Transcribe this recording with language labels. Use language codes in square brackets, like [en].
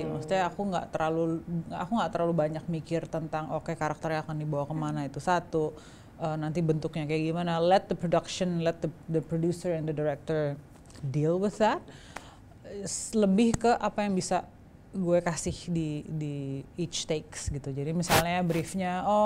[id] Maksudnya aku nggak terlalu banyak mikir tentang karakternya akan dibawa kemana, itu satu, nanti bentuknya kayak gimana. [en] Let the production, let the producer and the director deal with that. [id] Lebih ke apa yang bisa gue kasih di [en] each takes [id] gitu. Jadi misalnya briefnya,